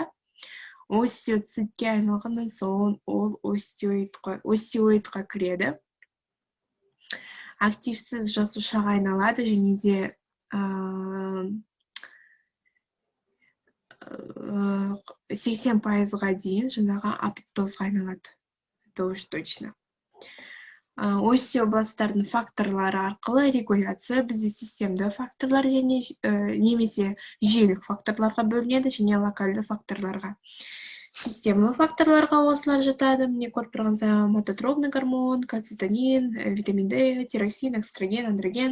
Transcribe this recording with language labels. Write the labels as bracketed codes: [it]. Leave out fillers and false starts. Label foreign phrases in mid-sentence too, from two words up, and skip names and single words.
[kk] Остеоцитке айналғаннан соң ол остеоидқа кіреді. Активсіз жасушаға айналады және де 80%-ға дейін жаңағы апоптозға айналады. [ru] Это уж точно. [kk] Остеобласттардың факторлары арқылы регуляция бізде системді факторлар және немесе жүйелік факторларға бөлінеді және локальды факторларға. Система факторларға осылар жатады. Міне көріп тұрғаныңыздар [ru] мототропный гормон, [kk] кальцитонин, витамин D, тироксин, экстроген, андроген.